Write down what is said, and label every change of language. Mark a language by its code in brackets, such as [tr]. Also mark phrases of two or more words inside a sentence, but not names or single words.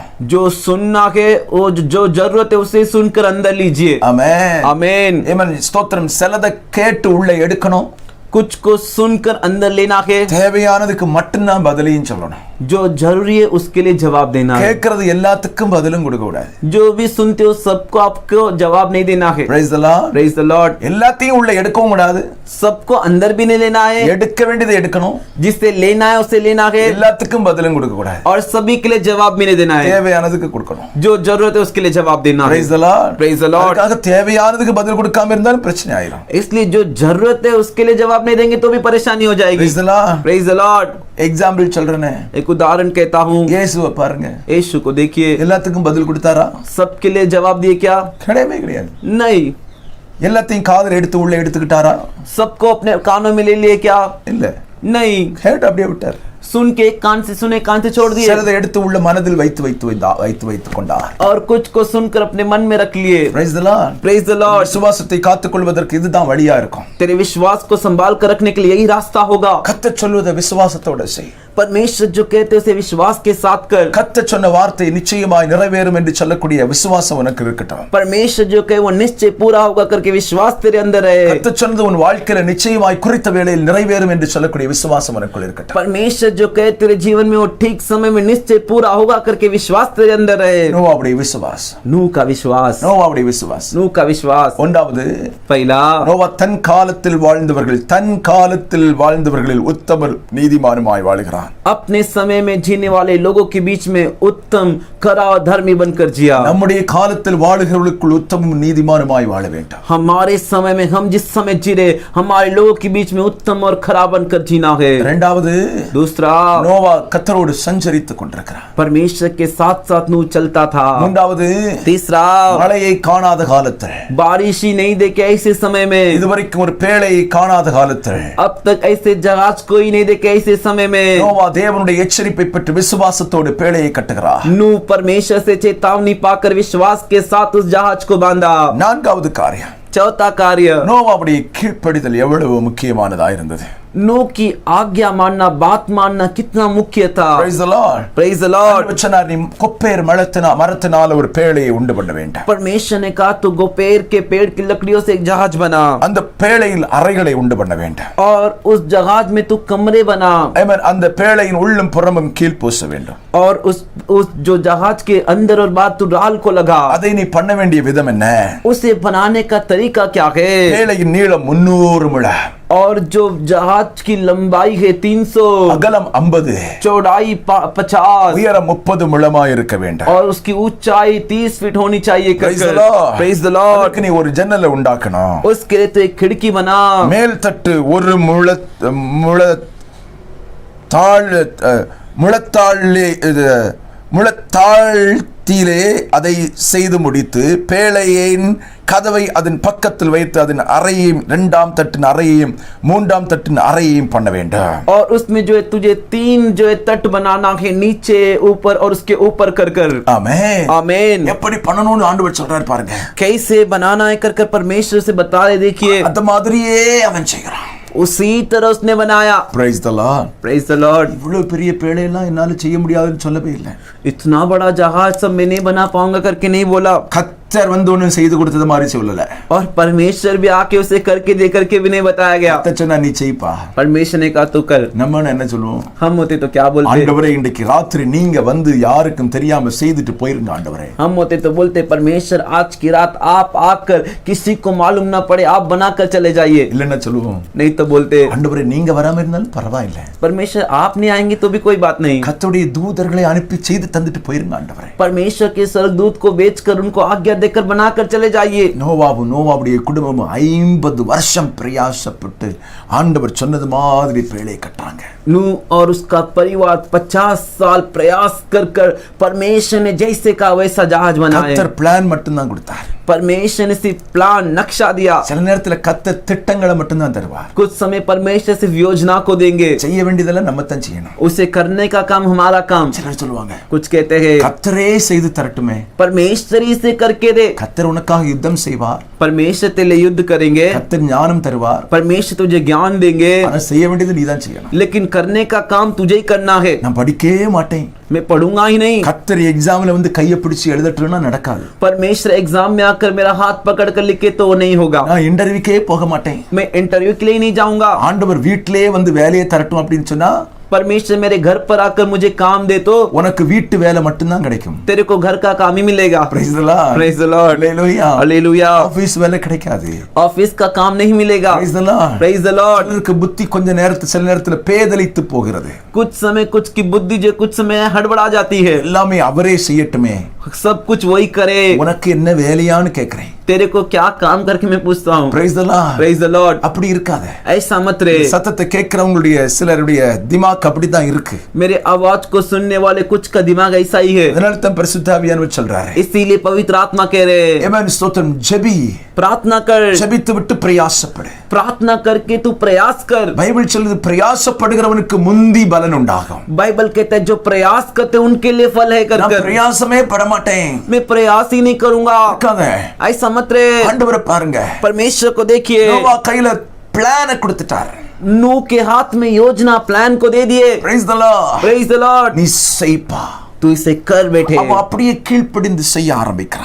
[hi] जो सुनना है वो जो जरूरत है उसे सुनकर अंदर लीजिए। [ta] ஆமென். [hi] आमीन। [ta] ஆமென். ஸ்தோத்திரம். சிலதை கேட்டு உள்ள எடுக்கணும். [hi] कुछ को सुनकर अंदर लेना है। [ta] தேவையானதுக்கு மட்டும்தான் பதிலையும் சொல்லணும். [hi] जो जरूरी है उसके लिए जवाब देना है। [ta] கேட்கறது எல்லாத்துக்கும் பதிலும் கொடுக்க கூடாது. [hi] जो भी सुनते हो सबको आपको जवाब नहीं देना है। [en] Praise the Lord. Praise the Lord। [ta] எல்லாத்தையும் உள்ள எடுக்கவும் கூடாது. [hi] सबको अंदर भी नहीं लेना है। [ta] எடுக்க வேண்டியதை எடுக்கணும். [hi] जिससे लेना है उसे लेना है। [ta] எல்லாத்துக்கும் பதிலும் கொடுக்க கூடாது. [hi] और सभी के लिए जवाब भी नहीं देना है। [ta] தேவையானதுக்கு கொடுக்கணும். [hi] जो जरूरत है उसके लिए जवाब देना है। [en] Praise the Lord. Praise the Lord। [ta] அதுக்காக தேவையானதுக்கு பதில் கொடுக்காம இருந்தாலும் பிரச்சனை ஆயிடும். [hi] इसलिए जो जरूरत है उसके लिए जवाब नहीं देंगे तो भी परेशानी हो जाएगी। [en] Praise the Lord. Praise the Lord। [ta] எக்ஸாம்பிள் சொல்றேனே. [hi] एक उदाहरण कहता हूँ। [ta] இயேசுவை பாருங்க. [hi] यीशु को देखिए। [ta] எல்லாத்துக்கும் பதில் கொடுத்தாரா? [hi] सबके लिए जवाब दिए क्या? [ta] கிடையவே கிடையாது. [hi] नहीं। [ta] எல்லாத்தையும் காதுல எடுத்து உள்ள எடுத்துக்கிட்டாரா? [hi] सबको अपने कानों में ले लिए क्या? [ta] இல்ல. [hi] नहीं। [ta] கேட்டு அப்படியே விட்டார். [hi] सुन के एक कान से सुने कान से छोड़ दिए। [ta] சிலதை எடுத்து உள்ள மனதில் வைத்து கொண்டார். [hi] और कुछ को सुनकर अपने मन में रख लिए। [en] Praise the Lord. Praise the Lord। [ta] விசுவாசத்தை காத்துக்கொள்வதற்கு இதுதான் வழியா இருக்கும். [hi] तेरे विश्वास को संभाल कर रखने के लिए यही रास्ता होगा। [ta] கர்த்தர் சொல்வதை விசுவாசத்தோட செய். [hi] परमेश्वर जो कहते हैं उसे विश्वास के साथ कर। [ta] கர்த்தர் சொன்ன வார்த்தை நிச்சயமாய் நிறைவேறும் என்று சொல்லக்கூடிய விசுவாசம் உனக்கு இருக்கட்டும். [hi] परमेश्वर जो कहे वो निश्चय पूरा होगा करके विश्वास तेरे अंदर रहे। [ta] கர்த்தர் சொன்னது உன் வாழ்க்கையில நிச்சயமாய் குறித்த வேளையில் நிறைவேறும் என்று சொல்லக்கூடிய விசுவாசம் உனக்குள் இருக்கட்டும். [hi] परमेश्वर जो कहे तेरे जीवन में वो ठीक समय में निश्चय पूरा होगा करके विश्वास तेरे अंदर रहे। [ta] நோவாவுடைய விசுவாசம். [hi] नूह का विश्वास। [ta] நோவாவுடைய விசுவாசம். [hi] नूह का विश्वास। [ta] ஒன்றாவது [hi] पहला [ta] நோவா தன் காலத்தில் வாழ்ந்தவர்களில் உத்தமர் நீதிமானுமாய் வாழுகிறான். [hi] अपने समय में जीने वाले लोगों के बीच में उत्तम खरा और धर्मी बनकर जिया। [ta] நம்முடைய காலத்தில் வாழுகிறவர்களுக்குள் உத்தமம் நீதிமானுமாய் வாழ வேண்டும். [hi] हमारे समय में हम जिस समय जी रहे हमारे लोगों के बीच में उत्तम और खरा बनकर जीना है। [ta] இரண்டாவது [hi] दूसरा [ta] நோவா கர்த்தரோடு சஞ்சரித்துக் கொண்டிருக்கிறார். [hi] परमेश्वर के साथ साथ नूह चलता था। [ta] மூன்றாவது [hi] तीसरा [ta] மழையை காணாத காலத்தில் [hi] बारिश ही नहीं देखे ऐसे समय में। [ta] இதுவரைக்கும் ஒரு பேழையை காணாத காலத்தில் [hi] अब तक ऐसे जहाज कोई नहीं देखे ऐसे समय में [ta] நோவா தேவனுடைய எச்சரிப்பை பெற்று விசுவாசத்தோடு பேழையை கட்டுகிறார். [hi] नूह परमेश्वर से चेतावनी पाकर विश्वास के साथ उस जहाज को बांधा। [ta] நான்காவது காரியம் [hi] चौथा कार्य [ta] நோவாவுடைய கீழ்ப்படிதல் எவ்வளவு முக்கியமானதா இருந்தது. [hi] नूह की आज्ञा मानना बात मानना कितना मुख्य था। [en] Praise the Lord. Praise the Lord। [ta] நீ கொப்பேர் மரத்தினால் ஒரு பேழையை உண்டு பண்ண வேண்டும். [hi] परमेश्वर ने कहा तो गोपेर के पेड़ की लकड़ियों से एक जहाज बना। [ta] அந்த பேழையில் அறைகளை உண்டு பண்ண வேண்டும். [hi] और उस जहाज में तू कमरे बना। [ta] ஆமென். அந்த பேழையின் உள்ளும் புறமும் கீழ் பூச வேண்டும். [hi] और उस जो जहाज के अंदर और बाहर तू राल को लगा। [ta] அதை நீ பண்ண வேண்டிய விதம் என்ன? [hi] उसे बनाने का तरीका क्या है? [ta] பேழையின் நீளம் 300 முழ. [hi] और जो जहाज की लंबाई है 300, [ta] அகலம் 50, [hi] चौड़ाई 50, [ta] உயரம் 30 முழமாய் இருக்க வேண்டும். [hi] और उसकी ऊंचाई 30 फीट होनी चाहिए। [en] Praise the Lord. Praise the Lord। [ta] அதுக்கு நீ ஒரு ஜன்னலை உண்டாக்கணும். [hi] उसके लिए तो एक खिड़की बना। [ta] மேல் தட்டு ஒரு முழத்தாழ்த்திலே அதை செய்து முடித்து பேழையின் கதவை அதன் பக்கத்தில் வைத்து அதன் அறையையும் 2ஆம் தட்டின் அறையையும் 3ஆம் தட்டின் அறையையும் பண்ண வேண்டும். [hi] और उसमें जो है तुझे 3 जो है तट बनाना है, नीचे ऊपर और उसके ऊपर कर कर। [ta] ஆமென். [hi] आमीन। [ta] எப்படி பண்ணணும்னு ஆண்டவர் சொல்றாரு பாருங்க. [hi] कैसे बनाना है कर कर परमेश्वर से बता रहे। देखिए [ta] அந்த மாதிரியே அவன் செய்கிறான். [hi] उसी तरह उसने बनाया। [en] Praise the Lord. Praise the Lord। [ta] இவ்வளவு பெரிய பேழையெல்லாம் என்னால செய்ய முடியாதுன்னு சொல்லவே இல்லை. [hi] इतना बड़ा जहाज सब मैं नहीं बना पाऊंगा करके नहीं बोला। [ta] கர்த்தர் வந்து ஒன்னு செய்து கொடுத்தது மாதிரி சொல்லல. [hi] और परमेश्वर भी आके उसे करके दे करके भी नहीं बताया गया। [ta] கர்த்தர் சொன்னா நீ செய்ப்பா. [hi] परमेश्वर ने कहा तू कर। [ta] நம்ம என்ன சொல்லுவோம்? [hi] हम होते तो क्या बोलते? [ta] ஆண்டவரே இன்றைக்கு ராத்திரி நீங்க வந்து யாருக்கும் தெரியாம செய்துட்டு போயிருங்க ஆண்டவரே. [hi] हम होते तो बोलते परमेश्वर आज की रात आप आकर किसी को मालूम ना पड़े आप बनाकर चले जाइए। [ta] இல்லன்னா சொல்லுவோம். [hi] नहीं तो बोलते [ta] ஆண்டவரே நீங்க வராம இருந்தாலும் பரவாயில்லை. [hi] परमेश्वर आप नहीं आएंगे तो भी कोई बात नहीं। [ta] கர்த்தருடைய தூதர்களை அனுப்பி செய்து தந்துட்டு போயிருங்க ஆண்டவரே. [hi] परमेश्वर के स्वर्गदूत को भेजकर उनको आज्ञा देकर बनाकर चले जाइए। [ta] நோவாவுடைய குடும்பம் 50 வருஷம் பிரயாசப்பட்டு ஆண்டவர் சொன்னது மாதிரி பேழை கட்டாங்க. [hi] नूह और उसका परिवार 50 साल प्रयास कर कर परमेश्वर ने जैसे का वैसा जहाज बनाया। [ta] கர்த்தர் பிளான் மட்டும் தான் கொடுத்தார். [hi] परमेश्वर ने सिर्फ प्लान नक्शा दिया। [ta] சில நேரத்துல கர்த்தர் திட்டங்களை மட்டும் தான் தருவார். [hi] कुछ समय परमेश्वर सिर्फ योजना को देंगे, [ta] செய்ய வேண்டியதெல்லாம் நம்ம தான் செய்யணும். [hi] उसे करने का काम हमारा काम। [ta] சிலர் சொல்லுவாங்க [hi] कुछ कहते हैं [ta] கர்த்தரே செய்து தரட்டுமே. [hi] परमेश्वर ही से करके दे, [ta] கர்த்தர் உனக்காக யுத்தம் செய்வார். [hi] परमेश्वर तेरे लिए युद्ध करेंगे, [ta] கர்த்தர் ஞானம் தருவார். [hi] परमेश्वर तुझे ज्ञान देंगे, [ta] ஆனா செய்ய வேண்டியது நீ தான் செய்யணும். [hi] लेकिन करने का काम तुझे ही करना है। [ta] நான் படிக்கவே மாட்டேன், [hi] मैं पढ़ूंगा ही नहीं। [ta] கர்த்தர் எக்ஸாம்ல வந்து கையை பிடிச்சு எழுதட்டுன்னா நடக்காது. [hi] परमेश्वर एग्जाम में आकर मेरा हाथ पकड़ कर लिखे तो वो नहीं होगा। [ta] நான் இன்டர்வியூக்கே போக மாட்டேன். [hi] मैं इंटरव्यू के लिए नहीं जाऊंगा। [ta] ஆண்டவர் வீட்டிலேயே வந்து வேலையை தரட்டும் அப்படின்னு சொன்னா [hi] परमेश्वर मेरे घर पर आकर मुझे काम दे तो [ta] உனக்கு வீட்டு வேலை மட்டும் தான் கிடைக்கும். [hi] तेरे को घर का काम ही मिलेगा। [en] Praise the Lord. Praise the Lord. Hallelujah. Hallelujah. [ta] ஆபீஸ் வேலை கிடைக்காது. [hi] ऑफिस का काम नहीं मिलेगा। [en] Praise the Lord. Praise the Lord. [ta] சிலருக்கு புத்தி கொஞ்ச நேரத்துல சில நேரத்துல பேதலித்து போகிறது. [hi] कुछ समय कुछ की बुद्धि जो कुछ समय हड़बड़ा जाती है। [ta] எல்லாமே அவரே செய்யட்டுமே, [hi] सब कुछ वही करे, [ta] உனக்கு என்ன வேலையான்னு கேக்குறேன். [hi] तेरे को क्या काम करके मैं पूछता हूँ। [en] Praise the Lord. Praise the Lord. [ta] அப்படி இருக்காத. [hi] ऐसा मत रहे। [ta] சத்தத்தை கேட்கிறவங்களுடைய சிலருடைய திமாக் அப்படிதான் இருக்கு. [hi] मेरे आवाज को सुनने वाले कुछ का दिमाग ऐसा ही है। [ta] அதனால தான் பரிசுத்த ஆவியானவர் சொல்றாரு, [hi] इसीलिए पवित्र आत्मा कह रहे [ta] ஆமென் ஸ்தோத்திரம், ஜெபி, [hi] प्रार्थना कर, [ta] ஜெபித்து விட்டு பிரயாசப்படு. [hi] प्रार्थना करके तू प्रयास कर। [ta] பைபிள் சொல்லுது பிரயாசப்படுகிறவனுக்கு முந்தி பலன் உண்டாகும். [hi] बाइबल कहता है जो प्रयास करते उनके लिए फल है कर [ta] நான் [hi] कर। [ta] பிரயாசமே பட மாட்டேன் [hi] मैं प्रयास ही नहीं करूंगा, [ta] இருக்காத. [hi] ऐसा मत रहे। [ta] ஆண்டவரை பாருங்க, [hi] परमेश्वर को देखिए, [ta] நோவா கையில பிளான கொடுத்துட்டார். [hi] नूह के हाथ में योजना प्लान को दे दिए। [en] Praise the Lord. Praise the Lord. [ta] நீ செய்ப்பா. [hi] तू इसे कर बैठे। [ta] அவன் அப்படியே கீழ்ப்படிந்து செய்ய ஆரம்பிக்கிறான்.